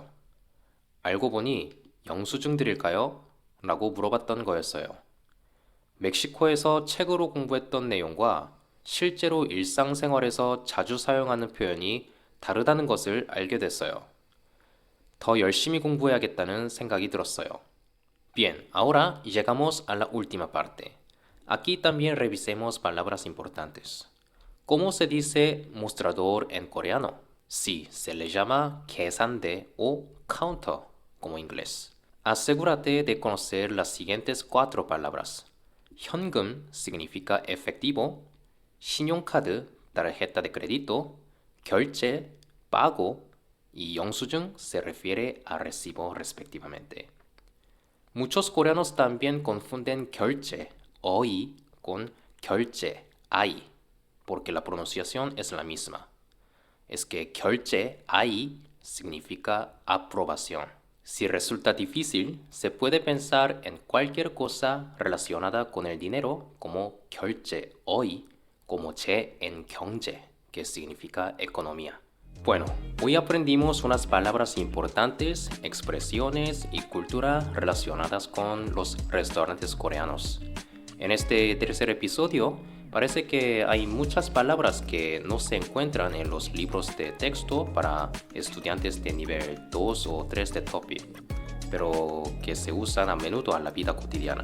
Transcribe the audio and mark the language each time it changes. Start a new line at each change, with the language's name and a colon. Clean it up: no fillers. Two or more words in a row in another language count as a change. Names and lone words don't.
Korean: 알고 보니 영수증 드릴까요? 라고 물어봤던 거였어요. 멕시코에서 책으로 공부했던 내용과 실제로 일상생활에서 자주 사용하는 표현이 다르다는 것을 알게 됐어요. 더 열심히 공부해야겠다는 생각이 들었어요.
Spanish: Bien, ahora llegamos a la última parte. Aquí también revisemos palabras importantes. ¿Cómo se dice mostrador en coreano? Sí, se le llama 계산대 o counter, como inglés. Asegúrate de conocer las siguientes 4 palabras. 현금 significa efectivo, 신용카드, tarjeta de crédito, 결제, pago y 영수증 se refiere a recibo respectivamente. Muchos coreanos también confunden
Korean: 결제, 어이,
Spanish: con
Korean: 결제, 아이,
Spanish: porque la pronunciación es la misma. Es que
Korean: 결제, 아이,
Spanish: significa aprobación. Si resulta difícil, se puede pensar en cualquier cosa relacionada con el dinero como
Korean: 결제, 어이,
Spanish: como 제 en 경제, que significa economía. Bueno, hoy aprendimos unas palabras importantes, expresiones y cultura relacionadas con los restaurantes coreanos. En este tercer episodio, parece que hay muchas palabras que no se encuentran en los libros de texto para estudiantes de nivel 2 o 3 de TOEFL, pero que se usan a menudo en la vida cotidiana.